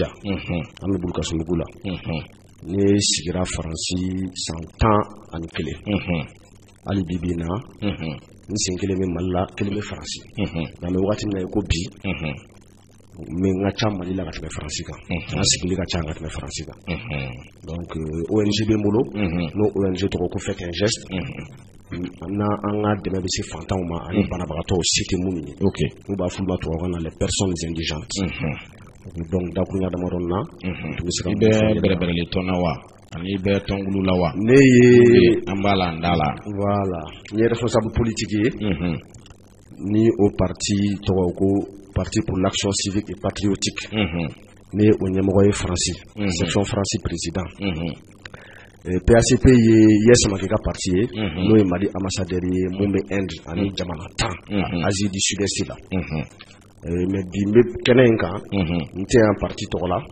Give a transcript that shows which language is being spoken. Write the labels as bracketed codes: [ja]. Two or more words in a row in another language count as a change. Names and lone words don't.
[bm] An bɛ Bulukasunbugu la. Ne sigira Faransi san 11. Hali bi bi in na n sen kelen bɛ Mali la kelen bɛ Faransi. Nka an bɛ wagati min na i ko bi n ka ca Mali la ka tɛmɛ Faransi kan. N ka sigili ka ca ka tɛmɛ Faransi kan. Donc ONG bɛ n bolo n'o ONG tɔgɔ ko Faites un geste. An ka dɛmɛ bɛ se fantanw ma ani banabagatɔw si tɛ minnu ye. Ok. N'u b'a f'u ma tubabukan na [fr] les personnes indigentes. [bm] Donc dakurunya damadɔ na. I bɛ bɛrɛbɛrɛli tɔn na wa ani i bɛ tɔnkulu la wa. Ne ye an b'a la an da la. Voilà. N ye [fr] responsable politique [bm] ye. Ni o parti tɔgɔ ko Parti pour l'action civique et patriotique. Ne ye o ɲɛmɔgɔ ye Faransi. Section Faransi président. PACP ye Yes Makika parti ye. N'o ye Mali ambassadeur ye mun bɛ Inde ani jamana 10 Asie du Sud-Est la. Mais bi n bɛ kɛnɛ in kan n tɛ yan parti tɔgɔ la.